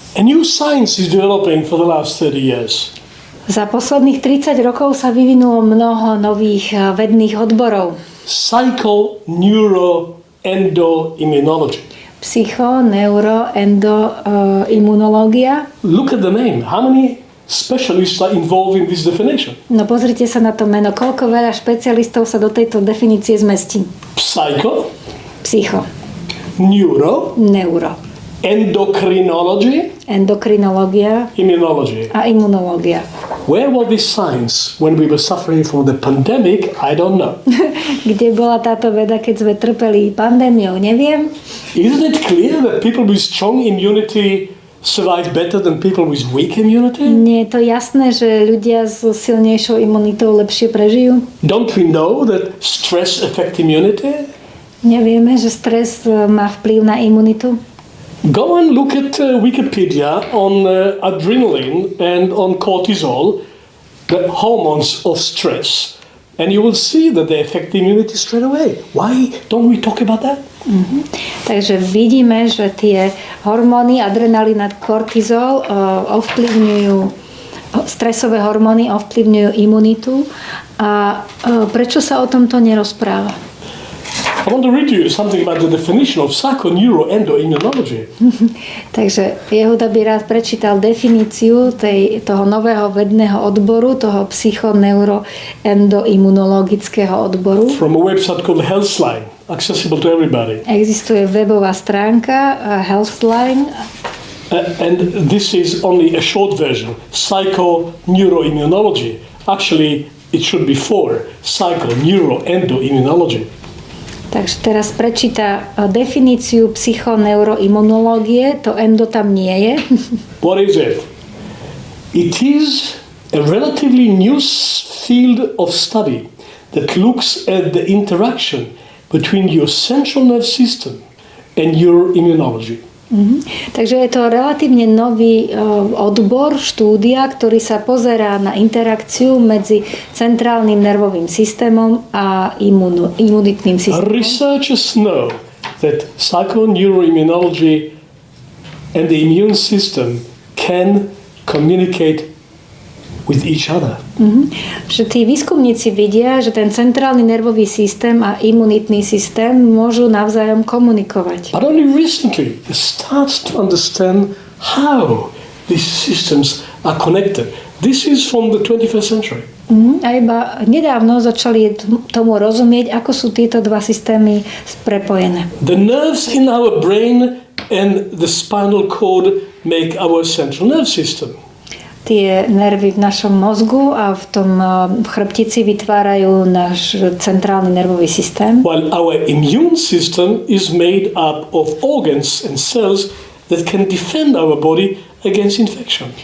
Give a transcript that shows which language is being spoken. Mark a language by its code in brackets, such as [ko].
[en] A new science is developing for the last 30 years. [sk] Za posledných 30 rokov sa vyvinulo mnoho nových vedných odborov. [en] Psycho-neuro-endo-immunology. [sk] Psycho, neuro, endo, imunológia. [en] Look at the name. How many specialists are involved in this definition? [sk] No pozrite sa na to meno. Koľko veľa špecialistov sa do tejto definície zmestí? [en] Psycho. [sk] Psycho. [en] Neuro. [sk] Neuro. [en] Endocrinology. [sk] Endokrinológia. [en] Immunology. [sk] A imunológia. [en] Where was this science when we were suffering from the pandemic? I don't know. [sk] Kde bola táto veda, keď sme trpeli pandémiou? Neviem. [en] Isn't it clear that people with strong immunity survive better than people with weak immunity? [sk] Nie je to jasné, že ľudia so silnejšou imunitou lepšie prežijú? [en] Don't we know that stress affects immunity? [sk] Nevieme, že stres má vplyv na imunitu? [en] Go and look at Wikipedia on adrenaline and on cortisol, the hormones of stress, and you will see that they affect the immunity straight away. Why don't we talk about that? [sk] Takže vidíme, že tie hormóny, adrenalín a kortizol ovplyvňujú, stresové hormóny ovplyvňujú imunitu. A prečo sa o tomto nerozpráva? [en] I want to read you something about the definition of psycho-neuro-endo-immunology. [sk] Takže Jehuda by rád prečítal definíciu toho nového vedného odboru, toho psycho-neuro-endo-imunologického odboru. [en] From a website called Healthline, accessible to everybody. [sk] Existuje webová stránka Healthline. [en] And this is only a short version. Psycho-neuro-immunology. Actually, it should be 4. Psycho-neuro-endo-immunology. [sk] Takže teraz prečíta definíciu psychoneuroimunológie, to endo tam nie je. [en] What is it? It is a relatively new field of study that looks at the interaction between your central nervous system and your immunology. [sk] Takže je to relatívne nový odbor, štúdia, ktorý sa pozerá na interakciu medzi centrálnym nervovým systémom a imunitným systémom. [en] Researchers know that psychoneuroimmunology and the immune system can communicate with each other. [sk] Že tí výskumníci vidia, že ten centrálny nervový systém a imunitný systém môžu navzájom komunikovať. [en] But only recently they start to understand how these systems are connected. This is from the 21st century. [sk] A iba nedávno začali tomu rozumieť, ako sú tieto dva systémy prepojené. [en] The nerves in our brain and the spinal cord make our central nerve system. [sk] Tie nervy v našom mozgu a v tom chrbtici vytvárajú náš centrálny nervový systém. [en] While our immune system is made up of organs and cells that can defend our body against infection.